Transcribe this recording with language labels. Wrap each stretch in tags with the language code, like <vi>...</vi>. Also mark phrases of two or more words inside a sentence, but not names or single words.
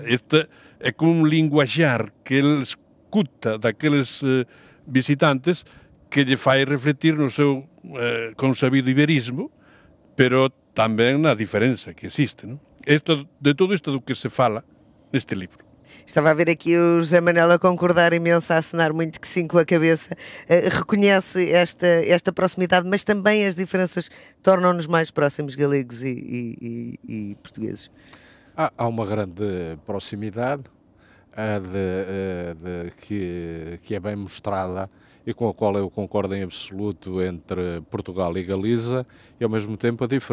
<gl>É como un linguaxar que ele escuta daqueles visitantes que lle fai refletir no seu consabido iberismo, pero tamén na diferenza que existe, non? De todo isto do que se fala neste libro.</gl> <pt>Estava a ver aqui o José Manuel a concordar imenso, a acenar muito que sim com a cabeça. Reconhece esta proximidade, mas também as diferenças tornam-nos mais próximos, galegos e portugueses. Há uma grande proximidade que é bem mostrada e com a qual eu concordo em absoluto entre Portugal e Galiza, e ao mesmo tempo a diferença.</pt>